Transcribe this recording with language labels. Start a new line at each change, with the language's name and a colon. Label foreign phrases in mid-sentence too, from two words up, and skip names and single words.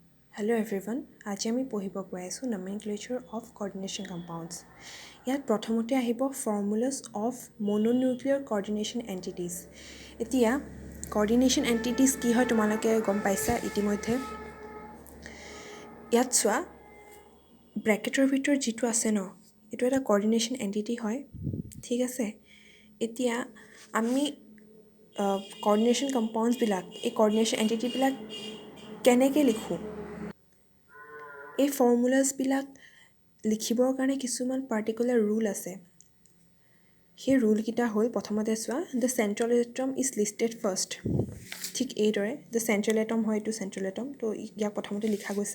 English: Hello everyone,
Assamese: আজি আমি পঢ়িব গৈ আছোঁ
English: nomenclature of coordination compounds.
Assamese: ইয়াত প্ৰথমতে আহিব
English: formulas of mononuclear coordination entities.
Assamese: এতিয়া
English: coordination entities
Assamese: কি হয় তোমালোকে গম পাইছা ইতিমধ্যে। ইয়াত চোৱা ব্ৰেকেটৰ ভিতৰত যিটো আছে ন এইটো এটা
English: coordination entity
Assamese: হয় ঠিক আছে। এতিয়া আমি
English: coordination compounds
Assamese: বিলাক এই
English: coordination entity
Assamese: বিলাক কেনেকৈ লিখোঁ এই ফৰ্মুলাছবিলাক লিখিবৰ কাৰণে কিছুমান
English: particular rule
Assamese: আছে। সেই ৰুলকেইটা হ'ল প্ৰথমতে চোৱা
English: the central atom is listed first.
Assamese: ঠিক এইদৰে
English: the central atom
Assamese: হয় এইটো
English: central atom,
Assamese: তো ইয়াক প্ৰথমতে লিখা গৈছে।